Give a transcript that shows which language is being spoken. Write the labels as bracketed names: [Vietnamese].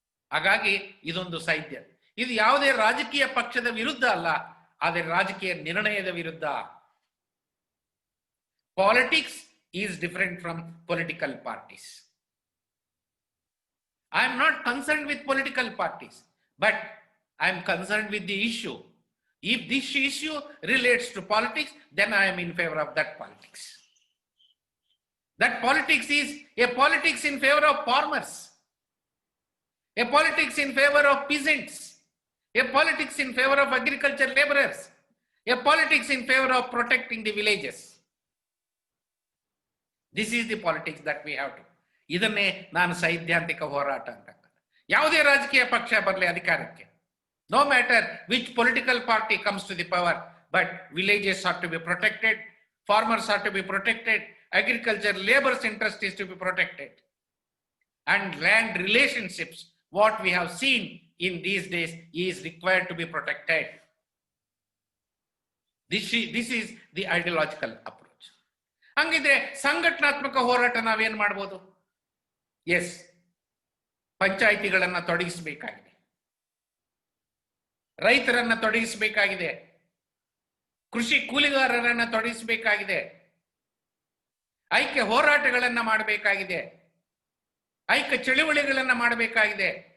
[Kannada] ಹಾಗಾಗಿ ಇದೊಂದು ಸಾಹಿತ್ಯ. ಇದು ಯಾವುದೇ ರಾಜಕೀಯ ಪಕ್ಷದ ವಿರುದ್ಧ ಅಲ್ಲ, ಆದರೆ ರಾಜಕೀಯ ನಿರ್ಣಯದ ವಿರುದ್ಧ. [English] Politics is different from political parties. I am not concerned with political parties, but I am concerned with the issue. If this issue relates to politics, then I am in favor of that politics. That politics is a politics in favor of farmers, a politics in favor of peasants, a politics in favor of agriculture laborers, a politics in favor of protecting the villages. This is the politics that we have to. [Kannada] ಇದನ್ನೇ ನಾನು ಸೈದ್ಧಾಂತಿಕ ಹೋರಾಟ ಅಂತ. ಯಾವುದೇ ರಾಜಕೀಯ ಪಕ್ಷ ಬರಲಿ ಅಧಿಕಾರಕ್ಕೆ, [English] no matter which political party comes to the power, but villages are to be protected, farmers are to be protected, agriculture labor's interest is to be protected, and land relationships, what we have seen in these days, is required to be protected. This is the ideological approach. [Kannada] ಹಂಗಿದ್ರೆ ಸಂಘಟನಾತ್ಮಕ ಹೋರಾಟ ನಾವೇನ್ ಮಾಡ್ಬೋದು? S, ಪಂಚಾಯಿತಿಗಳನ್ನ ತೊಡಗಿಸಬೇಕಾಗಿದೆ, ರೈತರನ್ನ ತೊಡಗಿಸಬೇಕಾಗಿದೆ, ಕೃಷಿ ಕೂಲಿಗಾರರನ್ನ ತೊಡಗಿಸಬೇಕಾಗಿದೆ, ಐಕ್ಯ ಹೋರಾಟಗಳನ್ನ ಮಾಡಬೇಕಾಗಿದೆ, ಐಕ್ಯ ಚಳುವಳಿಗಳನ್ನ ಮಾಡಬೇಕಾಗಿದೆ.